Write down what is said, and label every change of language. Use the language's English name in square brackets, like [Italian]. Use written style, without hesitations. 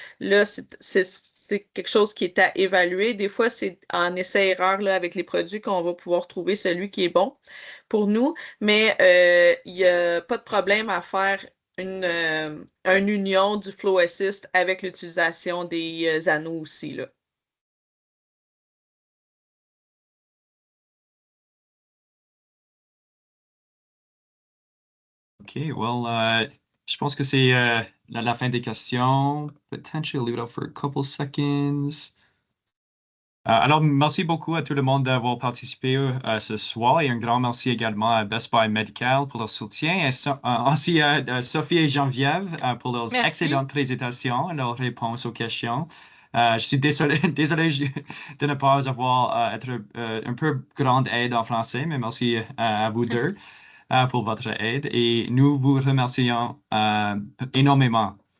[French] Là, c'est quelque chose qui est à évaluer. Des fois, c'est en essai-erreur avec les produits qu'on va pouvoir trouver celui qui est bon pour nous, mais il n'y a pas de problème à faire une union du Flow Assist avec l'utilisation des anneaux aussi, là. OK, well, je pense que c'est la fin des questions. [English] Potentially leave it up for a couple seconds. [French] Alors, merci beaucoup à tout le monde d'avoir participé ce soir et un grand merci également à Best Buy Medical pour leur soutien et ainsi à Sophie et Geneviève pour leurs Merci. excellentes présentations et leurs réponses aux questions. Je suis désolé de ne pas avoir être un peu grande aide en français, mais merci à vous deux pour votre aide et nous vous remercions énormément.